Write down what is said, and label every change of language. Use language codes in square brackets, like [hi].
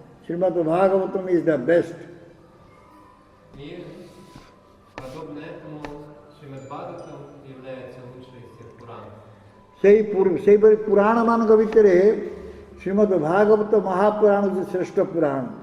[en] Srimad Bhagavatam is the best. [ru] И подобно этому Шримад Бхагаватам является лучшей из всех Пуранов. [or] ସେହିପରି ପୁରାଣମାନଙ୍କ ଭିତରେ ଶ୍ରୀମଦ୍ ଭାଗବତ ମହାପୁରାଣ ହେଉଛି ଶ୍ରେଷ୍ଠ ପୁରାଣ.